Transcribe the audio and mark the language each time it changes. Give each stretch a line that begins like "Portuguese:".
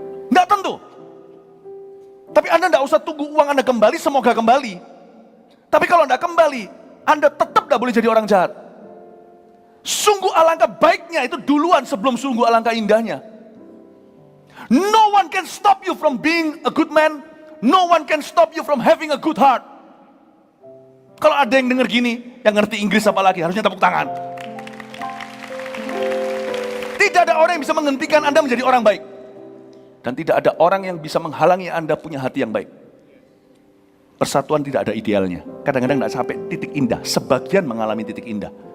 Indonesian: Enggak tentu. Tapi Anda enggak usah tunggu uang Anda kembali, semoga kembali. Tapi kalau enggak kembali, Anda tetap enggak boleh jadi orang jahat. Sungguh alangkah baiknya itu duluan sebelum sungguh alangkah indahnya.
English: No one can stop you from being a good man. No one can stop you from having a good heart.
Indonesian: Kalau ada yang dengar gini, yang ngerti Inggris apalagi, harusnya tepuk tangan. Tidak ada orang yang bisa menghentikan Anda menjadi orang baik. Dan tidak ada orang yang bisa menghalangi Anda punya hati yang baik. Persatuan tidak ada idealnya. Kadang-kadang tidak sampai titik indah. Sebagian mengalami titik indah.